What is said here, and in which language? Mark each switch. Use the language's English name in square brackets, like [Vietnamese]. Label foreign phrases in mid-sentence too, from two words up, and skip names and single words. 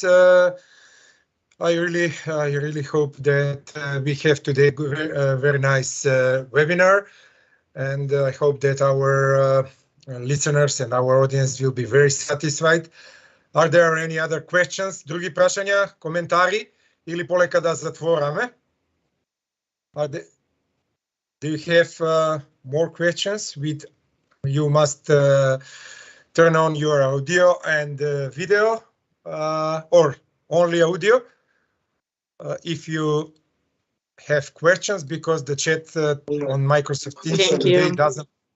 [English] I really hope that we have today a very nice webinar, and I hope that our listeners and our audience will be very satisfied. Are there any other questions? [Macedonian] Други прашања, коментари, или полека да затвораме? [English] Do you have more questions? You must turn on your audio and video, or only audio. If you have questions, because the chat on Microsoft Teams today doesn't.